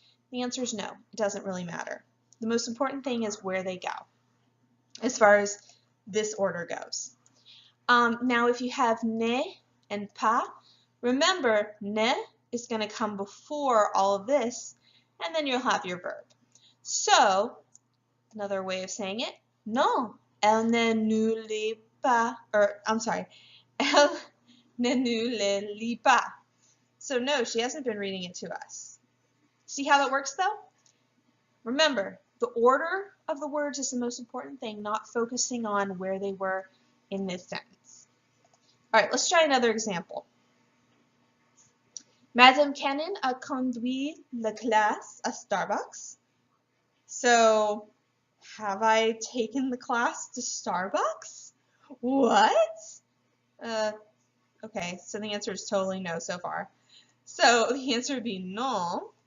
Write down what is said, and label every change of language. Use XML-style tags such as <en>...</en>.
<en>The answer is no, it doesn't really matter. The most important thing is where they go, as far as this order goes. Now, if you have ne and pas, remember ne is going to come before all of this, and then you'll have your verb. So, another way of saying it,</en> <fr>non, elle ne nous lit pas,</fr> <en>or I'm sorry,</en> <fr>elle ne nous le lit pas.</fr> <en>So no, she hasn't been reading it to us. See how that works though? Remember, the order of the words is the most important thing, not focusing on where they were in this sentence. All right, let's try another example.</en> <fr>Madame Cannon a conduit la classe à Starbucks.</fr> <en>So, have I taken the class to Starbucks? What? Okay, so the answer is totally no so far. So the answer would be non.</en>